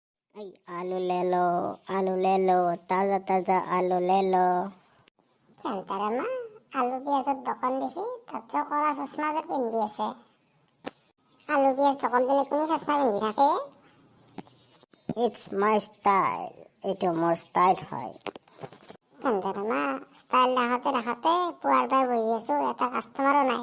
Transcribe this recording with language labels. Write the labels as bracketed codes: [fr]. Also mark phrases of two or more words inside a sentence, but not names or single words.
[hi] आई आलू ले लो, ताजा ताजा आलू ले लो। [as] শান্তাৰামা আলু পিঁয়াজত দোকান দিছে, তাতে কলা চশমা যে পিন্ধি আছে। আলু পিঁয়াজ দোকান দিলে কোনে চশমা পিন্ধি থাকে? [en] It's my style, [as] এইটো মোৰ ষ্টাইল হয়। শান্তাৰামা ষ্টাইল দেখাতে পুৱাৰ পৰাই বহি আছো, এটা কাষ্টমাৰো নাই।